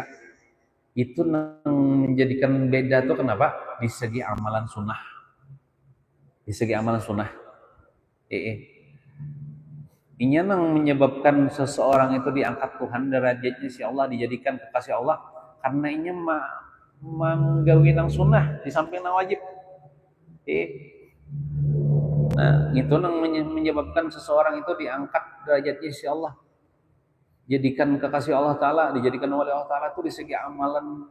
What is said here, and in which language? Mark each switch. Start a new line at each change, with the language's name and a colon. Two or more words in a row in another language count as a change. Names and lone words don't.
Indonesian: Itu menjadikan beda tuh kenapa? Di segi amalan sunnah. Di segi amalan sunnah. Ini yang menyebabkan seseorang itu diangkat Tuhan derajatnya si Allah, dijadikan kekasih Allah karena ini menggawi nang sunnah di samping nang wajib. Nah, itu nang menyebabkan seseorang itu diangkat derajatnya si Allah. Jadikan kekasih Allah Ta'ala, dijadikan oleh Allah Ta'ala itu di segi amalan.